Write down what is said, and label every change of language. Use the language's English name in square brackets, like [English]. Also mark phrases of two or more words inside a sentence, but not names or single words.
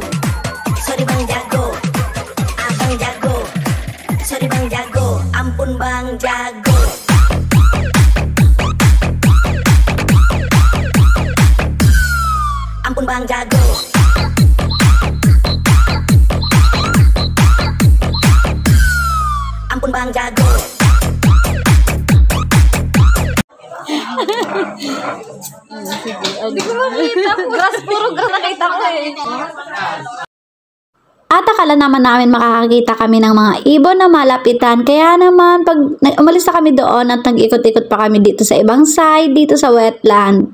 [Indonesian] Sorry bang jago, abang jago, sorry bang jago, ampun bang jago. Ampun bang jago. Ampun bang jago. [Filipino] Hindi ko makita. Puro grass nakita ko eh. At akala naman namin makakakita kami ng mga ibon na malapitan. Kaya naman, pag umalis na kami doon at nag-ikot-ikot pa kami dito sa ibang side, dito sa wetland.